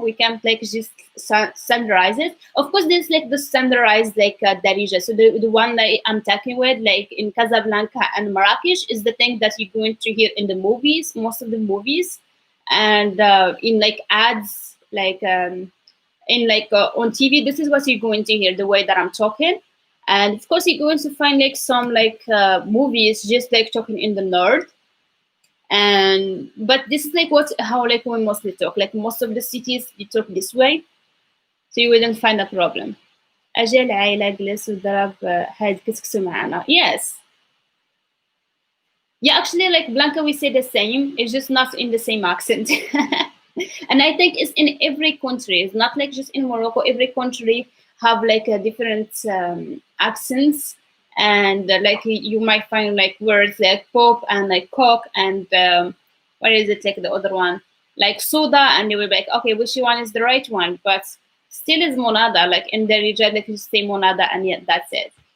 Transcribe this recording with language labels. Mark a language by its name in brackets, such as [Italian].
[English] We can't like just standardize it. Of course there's like the standardized like Darija, so the one that I'm talking with like in Casablanca and Marrakesh is the thing that you're going to hear in the movies, most of the movies, and in like ads, like in like on TV, this is what you're going to hear, the way that I'm talking. And of course you're going to find like some like movies just like talking in the north. And but this is like what how like we mostly talk, like most of the cities you talk this way, so you wouldn't find a problem. [Arabic] اجي العائلة جلس وضرب هاد كسكسو معنا. [English] Yes. Yeah, actually like Blanca we say the same, it's just not in the same accent. And I think it's in every country, it's not like just in Morocco, every country have like a different accents, and like you might find like words like pop and like coke and what is it like the other one like soda, and you will be like okay, which one is the right one, but still is monada, like in the region like you say monada and yet that's it.